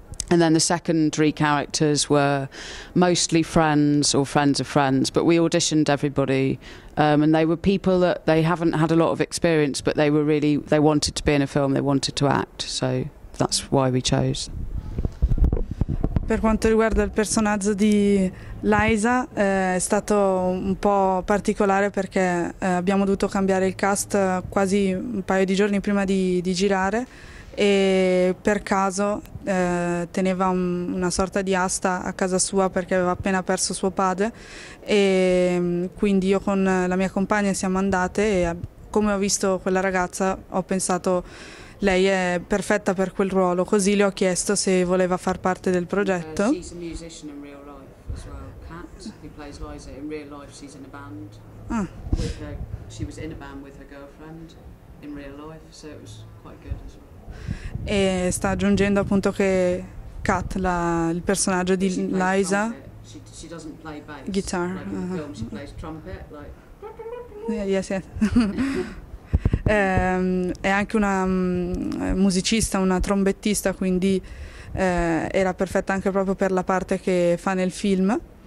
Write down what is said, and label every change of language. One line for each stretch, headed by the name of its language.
English: And then the secondary characters were mostly friends or friends of friends, but we auditioned everybody, and they were people that they haven't had a lot of experience, but they wanted to be in a film, they wanted to act, so that's why we chose.
Italian: Per quanto riguarda il personaggio di Liza, è stato un po' particolare perché abbiamo dovuto cambiare il cast quasi un paio di giorni prima di girare, e per caso teneva una sorta di asta a casa sua perché aveva appena perso suo padre, e quindi io con la mia compagna siamo andate, e come ho visto quella ragazza ho pensato lei è perfetta per quel ruolo, così le ho chiesto se voleva far parte del progetto.
English: She's a musician in real life as well. Kat, who plays Liza, in real life she's in a band. She was in a band with her girlfriend in real life, so it was quite good as well.
Italian: e sta aggiungendo appunto che Kat, il personaggio di Liza,
English: she doesn't play bass, guitar, like in the film she plays trumpet, like yes, yes.
Italian: È anche una musicista, una trombettista, quindi era perfetta anche proprio per la parte che fa nel film.